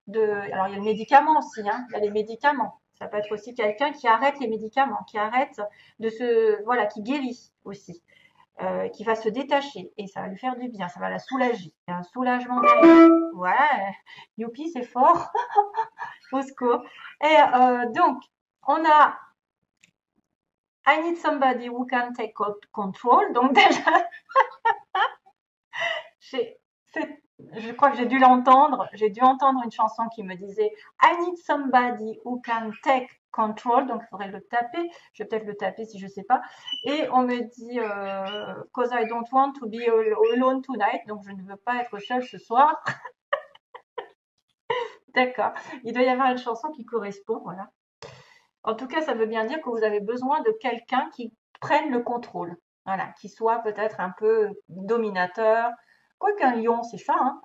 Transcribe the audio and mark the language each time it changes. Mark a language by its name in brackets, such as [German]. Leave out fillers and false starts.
[French] Alors il y a le médicament aussi, hein, il y a les médicaments. Ça peut être aussi quelqu'un qui arrête les médicaments, qui arrête voilà, qui guérit aussi, qui va se détacher et ça va lui faire du bien, ça va la soulager. Il y a un soulagement derrière. Ouais, youpi, c'est fort. Au secours. Et donc, on a [English] I need somebody who can take control. [French] Donc déjà, je crois que j'ai dû l'entendre. J'ai dû entendre une chanson qui me disait [English] I need somebody who can take control. [French] Donc il faudrait le taper. Je vais peut-être le taper si je sais pas. Et on me dit [English] cause I don't want to be alone tonight. [French] Donc je ne veux pas être seule ce soir. D'accord. Il doit y avoir une chanson qui correspond. Voilà. En tout cas, ça veut bien dire que vous avez besoin de quelqu'un qui prenne le contrôle. Voilà, qui soit peut-être un peu dominateur. Quoiqu'un lion, c'est ça, hein.